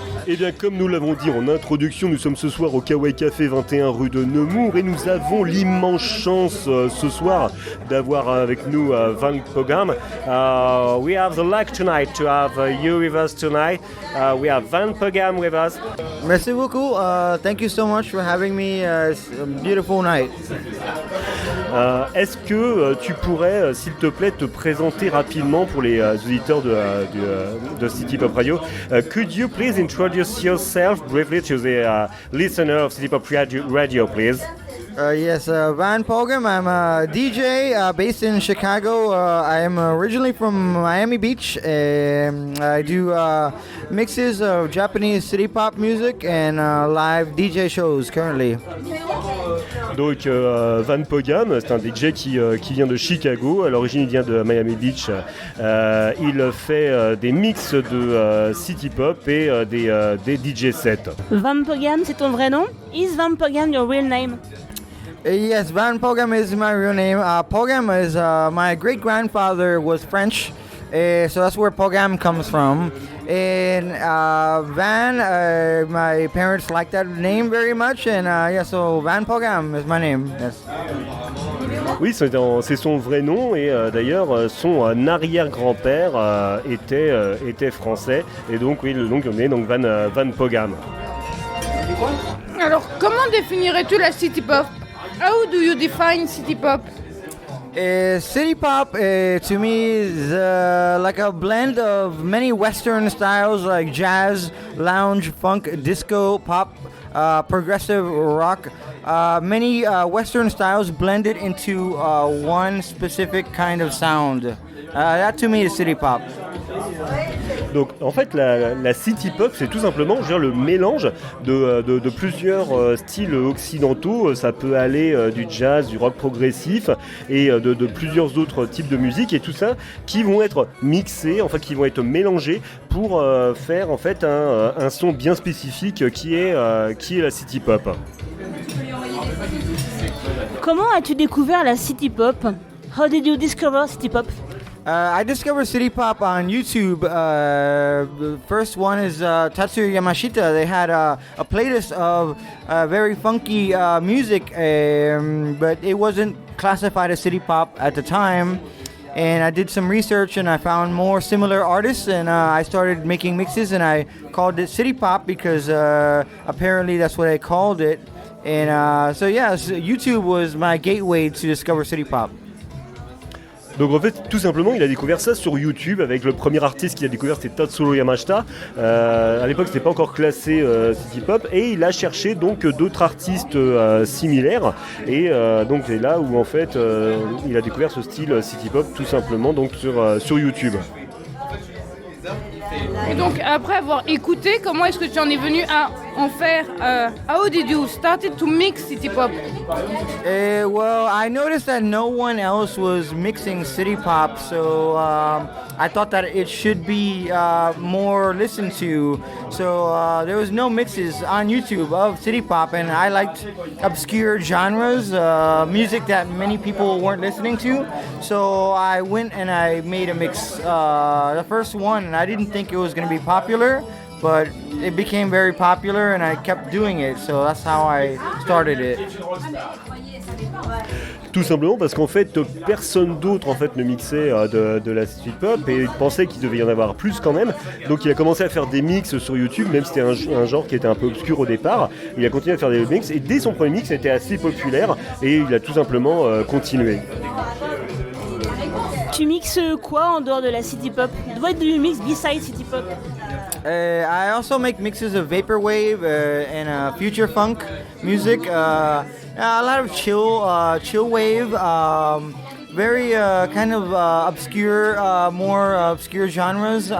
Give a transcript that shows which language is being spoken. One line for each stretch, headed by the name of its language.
French: Eh bien, comme nous l'avons dit en introduction, nous sommes ce soir au Kawaii Café 21 rue de Nemours et nous avons l'immense chance ce soir d'avoir avec nous Van Pogam.
English: We have the luck tonight to have you with us tonight. We have Van Pogam with us.
French: Merci beaucoup.
English: Thank you so much for having me. It's a beautiful night.
French: Est-ce que tu pourrais, s'il te plaît, te présenter rapidement pour les auditeurs de City Pop Radio?
English: Could you please introduce yourself briefly to the listener of City Pop Radio, please? Yes, Van Pogam. I'm a DJ based in Chicago. I am originally from Miami Beach, and I do mixes of Japanese city pop music and live DJ shows currently.
French: Donc Van Pogam, c'est un DJ qui vient de Chicago. À l'origine, il vient de Miami Beach. Il fait des mix de city pop et des DJ sets. Van Pogam, c'est ton vrai nom?
English: Is Van Pogam your real name? Yes, Van Pogam is my real name. Pogam is my great grandfather was French, so that's where Pogam comes from. And Van, my parents like that name very much, and yeah, so Van Pogam is my name. Yes.
French: Oui, c'est son vrai nom et d'ailleurs son arrière-grand-père était français et donc oui, le nom qu'on est donc Van Pogam. Alors, comment définirais-tu la city pop?
English: How do you define city pop? City pop to me is like a blend of many Western styles like jazz, lounge, funk, disco, pop, progressive rock. Many Western styles blended into one specific kind of sound. That to me is city pop.
French: Donc en fait la city pop c'est tout simplement le mélange de plusieurs styles occidentaux. Ça peut aller du jazz, du rock progressif et de plusieurs autres types de musique et tout ça qui vont être mixés, en fait qui vont être mélangés pour faire en fait un son bien spécifique qui est la city pop. Comment as-tu découvert la city pop?
English: How did you discover city pop? I discovered city pop on YouTube. The first one is Tatsuya Yamashita. They had a playlist of very funky music, but it wasn't classified as city pop at the time. And I did some research and I found more similar artists, and I started making mixes, and I called it city pop because apparently that's what I called it. And so YouTube was my gateway to discover city pop.
French: Donc en fait, tout simplement, il a découvert ça sur YouTube avec le premier artiste qu'il a découvert, c'était Tatsuro Yamashita. À l'époque, c'était pas encore classé City Pop et il a cherché donc d'autres artistes similaires et donc c'est là où en fait il a découvert ce style City Pop tout simplement donc sur YouTube. Et donc après avoir écouté, comment est-ce que tu en es venu à en faire?
English: How did you started to mix city pop? Well, I noticed that no one else was mixing city pop, so I thought that it should be more listened to. So there was no mixes on YouTube of city pop, and I liked obscure genres, music that many people weren't listening to. So I went and I made a mix, the first one, and I didn't think it was going to be popular, but it became very popular and I kept doing it, so that's how I started it.
French: Tout simplement parce qu'en fait personne d'autre en fait ne mixait de la city pop et il pensait qu'il devait y en avoir plus quand même, donc il a commencé à faire des mix sur YouTube, même si c'était un genre qui était un peu obscur au départ. Il a continué à faire des mix et dès son premier mix c'était assez populaire et il a tout simplement continué. Tu mixes quoi en dehors de la city pop?
English: What do you mix besides city pop? I also make mixes of vaporwave and future funk music. A lot of chill wave, very kind of obscure, more obscure genres.